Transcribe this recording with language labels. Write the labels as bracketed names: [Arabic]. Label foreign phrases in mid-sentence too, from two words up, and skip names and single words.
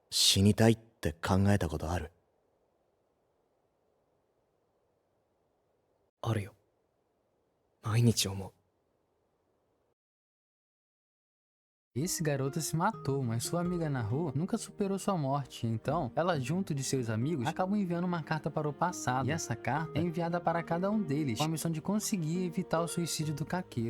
[Japanese] 死にたいって考えたことある？あるよ。毎日思う。 [Portuguese] Esse garoto se matou, mas sua amiga Naru nunca superou sua morte, então ela, junto de seus amigos, acabam enviando uma carta para o passado. E essa carta é enviada para cada um deles, com a missão de conseguir evitar o suicídio do Kakeru.